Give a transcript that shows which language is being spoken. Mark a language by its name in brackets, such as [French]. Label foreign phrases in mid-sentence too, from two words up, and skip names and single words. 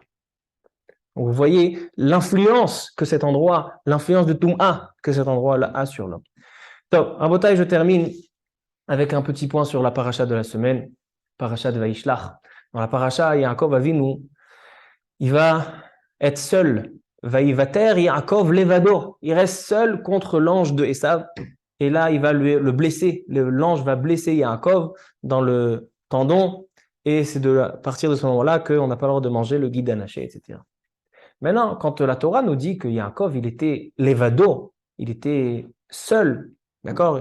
[French] Donc vous voyez l'influence que cet endroit, l'influence de Toum'a que cet endroit-là a sur l'homme. Donc, Rabotai, je termine avec un petit point sur la paracha de la semaine, paracha de Vaishlach. Dans la paracha, Yaakov Avinu, il va être seul. [Hebrew] ויותר יעקב לבדו. [French] Il reste seul contre l'ange de Esav. Et là, il va le blesser. L'ange va blesser Yaakov dans le tendon. Et c'est à partir de ce moment-là qu'on n'a pas le droit de manger le [Hebrew] גיד הנשה, [French] etc. Maintenant, quand la Torah nous dit que Yaakov, il était levado, il était seul, d'accord?